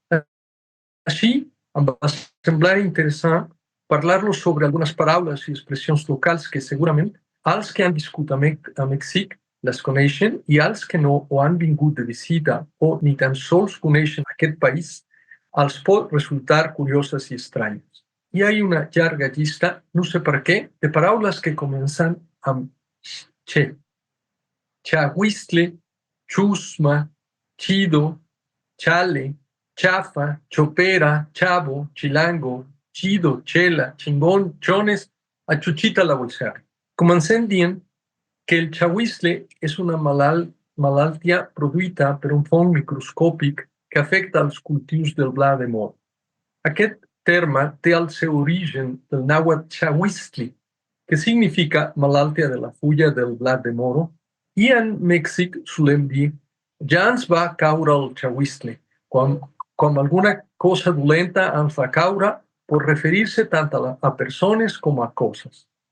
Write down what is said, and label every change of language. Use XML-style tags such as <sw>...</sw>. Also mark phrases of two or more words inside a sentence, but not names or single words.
<ca>Així, em va semblar interessant parlar-los sobre algunes paraules i expressions locals que segurament els que han viscut a Mèxic les coneixen i els que no o han vingut de visita o ni tan sols coneixen aquest país els pot resultar curioses i estranyes. Hi ha una llarga llista, no sé per què, de paraules que comencen amb che.</ca> <es>Chahuistle, chusma, chido, chale, chafa, chopera, chavo, chilango, chido, chela, chingón, chones, a Chuchita la bolsear.</es> <ca>Comencem dient que el chahuistle és una malaltia produïda per un fong microscòpic que afecta els cultius del blat de moro. Aquest terme té el seu origen del nàhuatl chahuistli, que significa malaltia de la fulla del blat de moro, i en Mèxic solem dir ja ens va caure el chahuistle, quan alguna cosa dolenta ens va caure pot referir-se tant a persones com a coses.</ca>